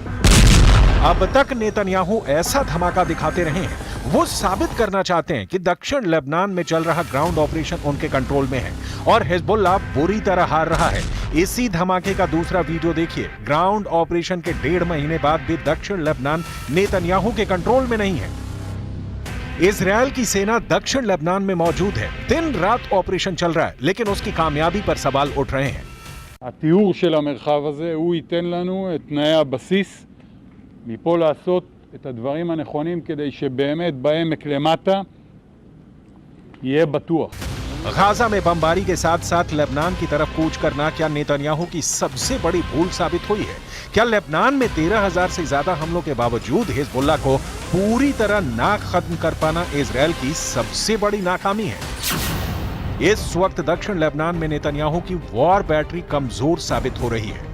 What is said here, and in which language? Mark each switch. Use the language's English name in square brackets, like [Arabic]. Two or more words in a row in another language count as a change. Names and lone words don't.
[Hindi] अब तक नेतन्याहू ऐसा धमाका दिखाते रहे हैं, वो साबित करना चाहते हैं कि दक्षिण लेबनान में चल रहा ग्राउंड ऑपरेशन उनके कंट्रोल में है और हिजबुल्लाह बुरी तरह हार रहा है। इसी धमाके का दूसरा वीडियो देखिए। ग्राउंड ऑपरेशन के 1.5 महीने बाद भी दक्षिण लेबनान नेतन्याहू के कंट्रोल में नहीं है। इजराइल की सेना दक्षिण लेबनान में मौजूद है। दिन रात ऑपरेशन चल रहा है, लेकिन उसकी कामयाबी पर सवाल उठ रहे हैं। [Hebrew] התיאור של המרחב הזה הוא ייתן לנו את תנאי הבסיס מפה לעשות את הדברים הנכונים כדי שבאמת בעמק למטה יהיה בטוח। [Hindi] गाजा में बमबारी के साथ साथ लेबनान की तरफ कूच करना क्या नेतन्याहू की सबसे बड़ी भूल साबित हुई है? क्या लेबनान में 13,000 से ज्यादा हमलों के बावजूद हिजबुल्लाह को पूरी तरह ना खत्म कर पाना इजराइल की सबसे बड़ी नाकामी है? इस वक्त दक्षिण लेबनान में नेतन्याहू की वॉर बैटरी कमजोर साबित हो रही है।